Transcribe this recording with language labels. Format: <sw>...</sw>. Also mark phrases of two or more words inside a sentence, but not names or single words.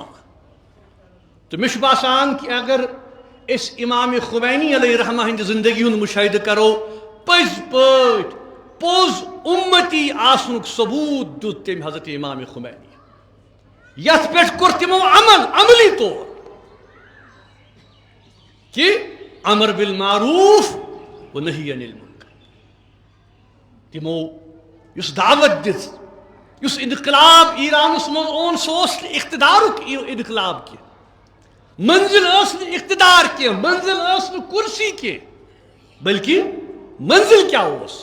<ks>تہٕ مےٚ چھُ باسان کہ اگر أسۍ امام خمینی</ks> <ar>علیہ رحمہ</ar> <ks>ہٕنٛدِ زندگی ہُنٛد مُشاہدٕ کرو، پٔزۍ پٲٹھۍ پوٚز اُمتی آسنُک ثبوٗت دیُت تٔمۍ حضرت امام خمینی. یتھ پٮ۪ٹھ کوٚر تِمو عمل، عملی طور کہ</ks> <ar>امر بالمعروف و نہی عن المنکر.</ar> <ks>تِمو یُس دعوت دِژ، یُس انقلاب ایرانس منٛز اوٚن، سُہ اوس نہٕ اقتدارُک انقلاب کینٛہہ، منزل ٲس نہٕ اقتدار کینٛہہ، منزل ٲس نہٕ کُرسی کینٛہہ، بلکہ منزل کیٛاہ اوس؟</ks>